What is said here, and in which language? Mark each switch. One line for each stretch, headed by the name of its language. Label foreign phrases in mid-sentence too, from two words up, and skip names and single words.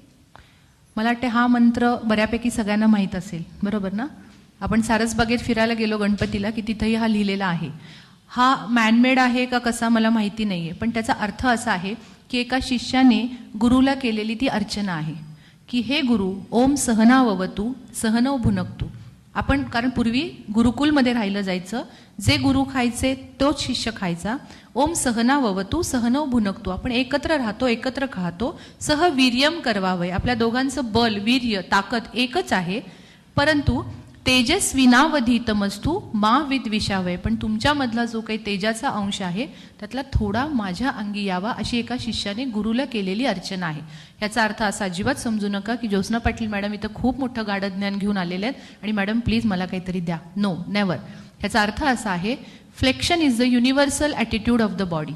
Marathi: मला वाटते हा मंत्र बऱ्यापैकी सगळ्यांना माहीत असेल, बरोबर ना? आपण सारसबागेत फिरायला गेलो गणपतीला की तिथेही हा लिहिलेला आहे. हा मॅनमेड आहे का कसा मला माहिती नाही आहे, पण त्याचा अर्थ असा आहे की एका शिष्याने गुरुला केलेली ती अर्चना आहे की हे गुरु
Sanskrit: ओम सहनाववतु सहनौ भुनक्तु.
Marathi: आपण कारण पूर्वी गुरुकुलमध्ये राहिलं जायचं, जे गुरु खायचे तोच शिष्य खायचा.
Sanskrit: ओम सहनाववतु सहनौ भुनक्तु.
Marathi: आपण एकत्र राहतो, एकत्र खातो.
Sanskrit: सह वीर्यम करवावय.
Marathi: आपल्या दोघांचं बल, वीर्य, ताकद एकच आहे.
Sanskrit: परंतु तेजस्विनावधीतमस्तु मा विद्विषावय.
Marathi: पण तुमच्यामधला जो काही तेजाचा अंश आहे त्यातला थोडा माझ्या अंगी यावा, अशी एका शिष्याने गुरुला केलेली अर्चना आहे. याचा अर्थ असा अजिबात समजू नका की ज्योत्स्ना पाटील मॅडम इथं खूप मोठं गाढ ज्ञान घेऊन आलेले आहेत आणि
English: madam please
Marathi: मला काहीतरी द्या.
English: no, never.
Marathi: याचा अर्थ असा आहे,
English: flexion is the universal attitude of the body.